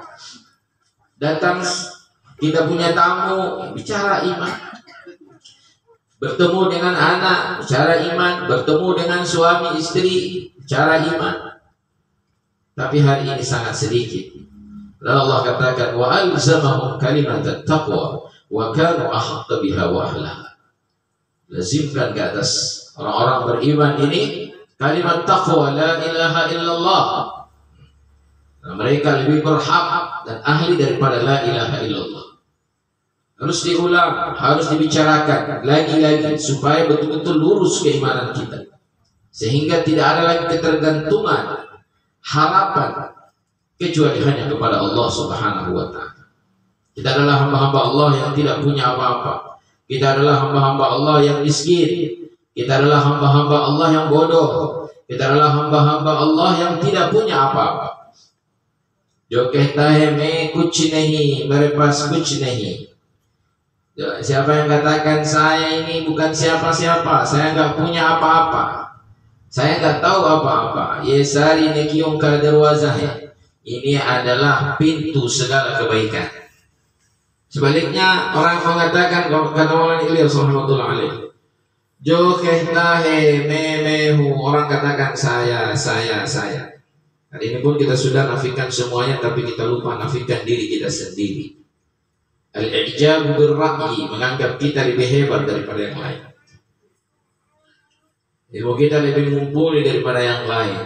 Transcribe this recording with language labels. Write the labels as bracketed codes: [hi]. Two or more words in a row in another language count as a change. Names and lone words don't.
[id] Datang kita punya tamu, bicara iman. Bertemu dengan anak, bicara iman. Bertemu dengan suami istri, bicara iman. Tapi hari ini sangat sedikit. Lalu Allah katakan, [ar] وألزمهم كلمة التقوى وكانوا أحق بها وأهلها. [id] Lazimkan ke atas orang-orang beriman ini kalimat taqwa, [ar] لا إله إلا الله. [id] Nah, mereka lebih berhak dan ahli daripada [ar] لا إله إلا الله. [id] Harus diulang, harus dibicarakan lagi-lagi supaya betul-betul lurus keimanan kita, sehingga tidak ada lagi ketergantungan harapan kecuali hanya kepada Allah [ar] سبحانه وتعالى. [id] Kita adalah hamba-hamba Allah yang tidak punya apa-apa. Kita adalah hamba-hamba Allah yang miskin. Kita adalah hamba-hamba Allah yang bodoh. Kita adalah hamba-hamba Allah yang tidak punya apa-apa. [ur] جو کہتا ہے میں کچھ نہیں، میرے پاس کچھ نہیں. [id] Siapa yang katakan saya ini bukan siapa-siapa, saya nggak punya apa-apa, saya nggak tahu apa-apa, [ur] یہ ساری نیکیوں کا دروازہ. [id] Ini adalah pintu segala kebaikan. Sebaliknya orang mengatakan, kata Maulana Ilyas [ar] رحمۃ اللہ علیہ, [ur] جو کہتا ہے میں ہوں, [id] orang katakan saya. Hari ini pun kita sudah nafikan semuanya, tapi kita lupa nafikan diri kita sendiri. [ar] الإعجاب بالرأي, [id] menganggap kita lebih hebat daripada yang lain. Ilmu kita lebih mumpuni daripada yang lain.